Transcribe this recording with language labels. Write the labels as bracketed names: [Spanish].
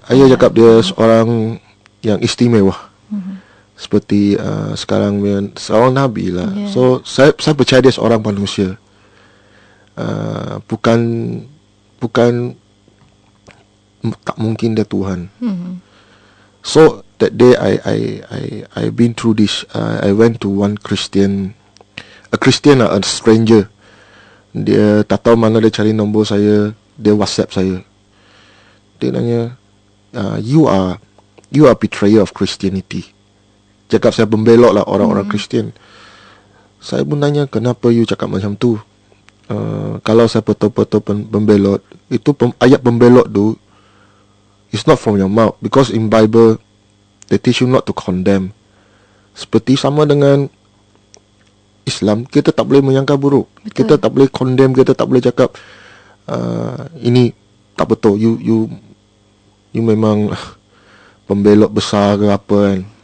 [Malay] Ayah cakap dia seorang yang istimewa. Seperti sekarang seorang Nabi lah. So saya percaya dia seorang manusia. Bukan tak mungkin dia Tuhan. [English] So that day I been through this. I went to one Christian, a stranger. [Malay] Dia tak tahu mana dia cari nombor saya. Dia WhatsApp saya. Dia nanya, [English] you are betrayer of Christianity. [Malay] Cakap saya pembelot lah orang-orang Kristian. Saya pun tanya, kenapa you cakap macam tu? Kalau saya betul-betul pembelot, itu ayat pembelot tu, [English] it's not from your mouth. Because in Bible, they teach you not to condemn. [Malay] Seperti sama dengan Islam, kita tak boleh menyangka buruk. Betul. Kita tak boleh condemn, kita tak boleh cakap ini tak betul. You memang pembelot besar ke apa kan.